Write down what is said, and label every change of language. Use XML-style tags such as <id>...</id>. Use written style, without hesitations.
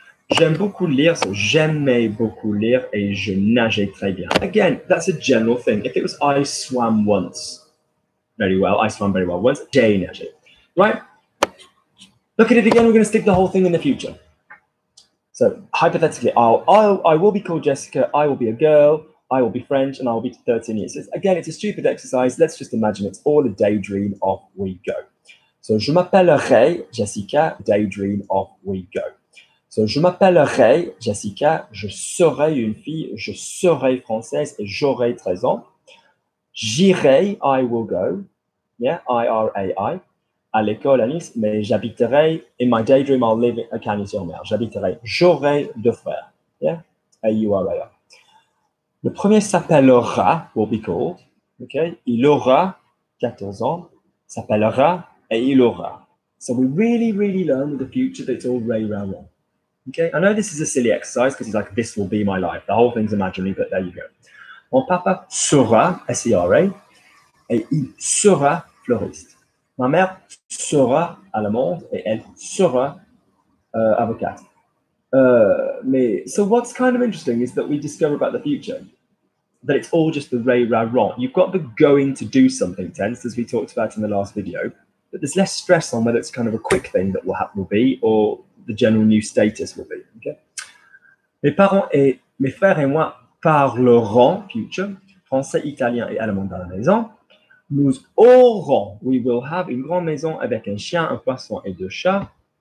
<fr>J'aime beaucoup lire, so j'aimais beaucoup lire et je nageais très bien.</fr> <en>Again, that's a general thing. If it was I swam once very well, I swam very well once,</en> <fr>j'ai nagé.</fr> <en>Right? Look at it again, we're going to stick the whole thing in the future. So hypothetically, I will be called Jessica, I will be a girl, I will be French, and I will be 13 years. Again, it's a stupid exercise. Let's just imagine it's all a daydream of we go. So</en> <fr>je m'appellerai Jessica,</fr> <en>daydream of we go.</en> <fr>So, je m'appellerai Jessica, je serai une fille, je serai française et j'aurai 13 ans. J'irai,</fr> <en>I will go, yeah,</en> <fr>I-R-A-I, à l'école à Nice, mais j'habiterai,</fr> <en>in my daydream, I'll live</en> <fr>à Cagnes-sur-Mer. J'habiterai, j'aurai deux frères, yeah, A-U-R-A-I. Le premier s'appellera,</fr> <en>will be called, okay,</en> <fr>il aura 14 ans, s'appellera et il aura.</fr> <en>So we really, really learn with the future that it's all very, very wrong. Okay, I know this is a silly exercise because it's like, this will be my life. The whole thing's imaginary, but there you go.</en> <fr>Mon papa sera, S-E-R-A, et il sera fleuriste. Ma mère sera allemande et elle sera avocate.</fr> <en>So what's kind of interesting is that we discover about the future that it's all just the ray, ra, ron. You've got the going to do something tense, as we talked about in the last video, but there's less stress on whether it's kind of a quick thing that will be or the general new status will be. Okay?</en> <fr>Mes parents et mes frères et moi parlerons, future, français, italien et allemand dans la maison. Nous aurons,</fr> <en>we will have,</en> <fr>une grande maison avec un chien, un poisson et deux chats.</fr>